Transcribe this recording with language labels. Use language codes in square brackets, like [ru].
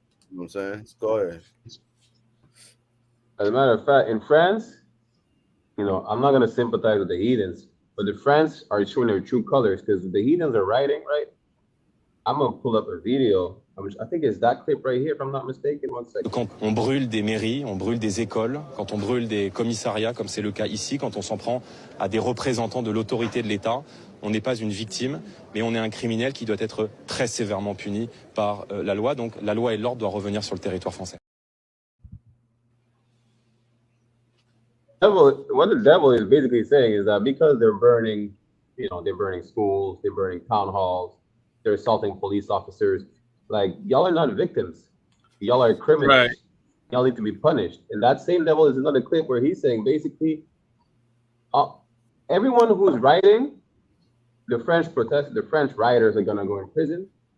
[en] You know what I'm saying? Let's go ahead. As a matter of fact, in France, I'm not gonna sympathize with the heathens, but the French are showing their true colors because the heathens are rioting, right? I'm gonna pull up a video. I think it's that clip right here, if I'm not mistaken. 1 second. [fr] Quand on brûle des mairies, on brûle des écoles, quand on brûle des commissariats, comme c'est le cas ici, quand on s'en prend à des représentants de l'autorité de l'État, on n'est pas une victime, mais on est un criminel qui doit être très sévèrement puni par la loi. Donc la loi et l'ordre doivent revenir sur le territoire français. [en] What the devil is basically saying is that because they're burning, they're burning schools, they're burning town halls, they're assaulting police officers. Like, y'all are not victims. Y'all are criminals. Right. Y'all need to be punished. And that same devil is another clip where he's saying basically, everyone who's rioting, the French rioters are gonna go in prison.